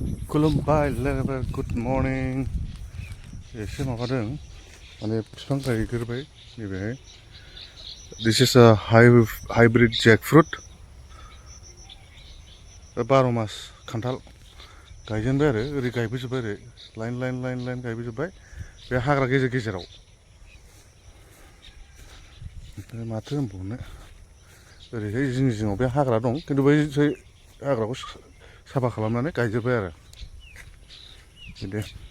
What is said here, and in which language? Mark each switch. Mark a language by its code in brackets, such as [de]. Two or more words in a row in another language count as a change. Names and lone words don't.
[brx] खुलुमबाय लोगोफोर [en] good morning [brx] एसे माबादों माने बिफां गायग्रोबाय नैबेहाय [en] this is a hybrid jackfruit [brx] 12 मास खान्थाल गायजेनबाय आरो ओरै गायबोजोब्बाय ओरै लाइन लाइन लाइन लाइन गायबोजोब्बाय बे हाग्रा गेजेर गेजेराव ओमफ्राय माथो होनबावनो ओरैहाय जिं जिङाव बे हाग्रा दं खिन्थु बै हाग्राखौ साफा खालामनानै गायजोब्बाय आरो बिदि